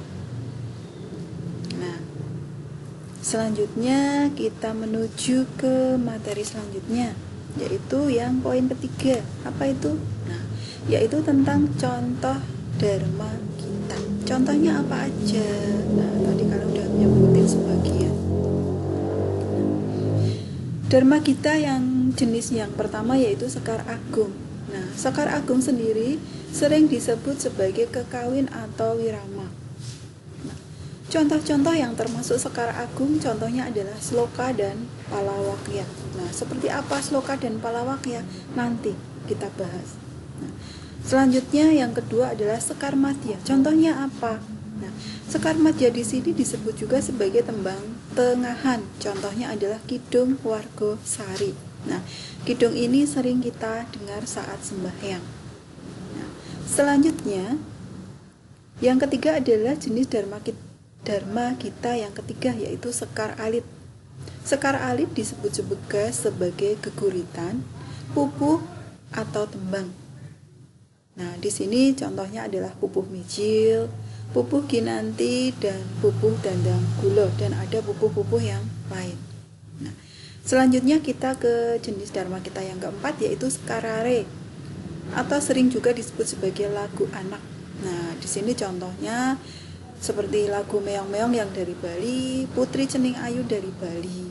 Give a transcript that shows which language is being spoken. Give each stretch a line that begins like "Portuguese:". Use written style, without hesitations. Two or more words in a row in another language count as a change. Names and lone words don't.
Indonesian: Nah, selanjutnya kita menuju ke materi selanjutnya, yaitu yang poin ketiga. Apa itu? Nah, yaitu tentang contoh dharma kita. Contohnya apa aja? Nah, tadi kalau udah nyebutin sebagian. Dharma kita yang jenis yang pertama yaitu sekar agung. Nah, sekar agung sendiri sering disebut sebagai kekawin atau wirama. Nah, contoh-contoh yang termasuk sekar agung contohnya adalah sloka dan palawakya. Nah, seperti apa sloka dan palawakya? Nanti kita bahas. Nah, selanjutnya yang kedua adalah sekar madya. Contohnya apa? Nah, sekar madya di sini disebut juga sebagai tembang tengahan. Contohnya adalah kidung warga sari. Nah, kidung ini sering kita dengar saat sembahyang. Nah, selanjutnya yang ketiga adalah jenis dharma kita yang ketiga yaitu sekar alit. Sekar alit disebut juga sebagai geguritan, pupuh atau tembang. Nah, di sini contohnya adalah pupuh mijil, pupuh kinanti, dan pupuh dandang gula, dan ada pupuh-pupuh yang lain. Nah, selanjutnya kita ke jenis dharma kita yang keempat yaitu sekar rare atau sering juga disebut sebagai lagu anak. Nah, di sini contohnya seperti lagu meong-meong yang dari Bali, Putri Cening Ayu dari Bali.